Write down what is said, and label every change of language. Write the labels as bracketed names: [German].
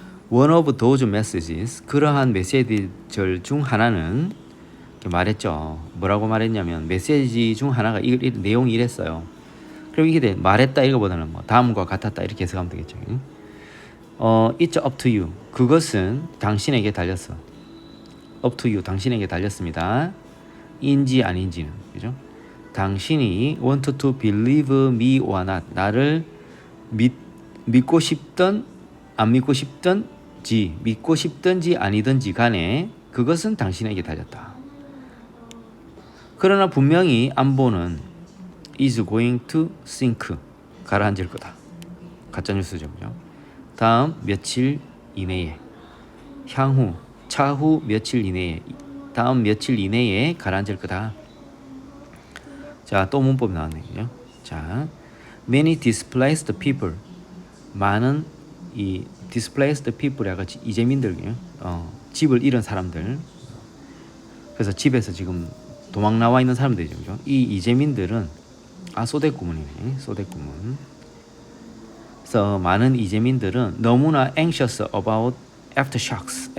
[Korean] One of those messages, 그러한 메시지들 중 하나는 말했죠. 뭐라고 말했냐면 메시지 중 하나가 내용이 이랬어요. 그럼 이게 말했다 이거보다는 뭐 다음과 같았다 이렇게 해석하면 되겠죠. [English] It's up to you. [Korean] 그것은 당신에게 달렸어. [English] Up to you. [Korean] 당신에게 달렸습니다. 인지 아닌지는 그죠? 당신이 [English] want to believe me or not. [Korean] 나를 믿고 싶든 안 믿고 싶든지 믿고 싶든지 아니든지 간에 그것은 당신에게 달렸다. 그러나 분명히 안보는 [English] is going to sink. [Korean] 가라앉을 거다. 가짜뉴스죠. 그죠? 다음 며칠 이내에 향후 차후 며칠 이내에 다음 며칠 이내에 가라앉을 거다. 자, 또 문법이 나왔네요. [English] 자, many displaced people. [Korean] 많은 이 [English] displaced people [Korean] 이라고 이재민들 집을 잃은 사람들. 그래서 집에서 지금 도망 나와 있는 사람들이죠. 그죠? 이 이재민들은 소대구문이네. 소대구문. 그래서 많은 이재민들은 너무나 [English] anxious about aftershocks.